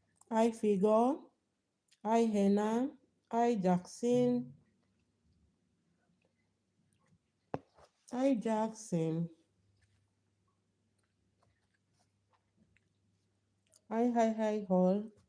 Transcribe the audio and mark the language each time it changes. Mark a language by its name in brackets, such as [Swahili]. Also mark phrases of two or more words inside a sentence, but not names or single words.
[English] Hi Figure. Hi Henna. Hi Jackson. Hi Jackson. Hi Hall.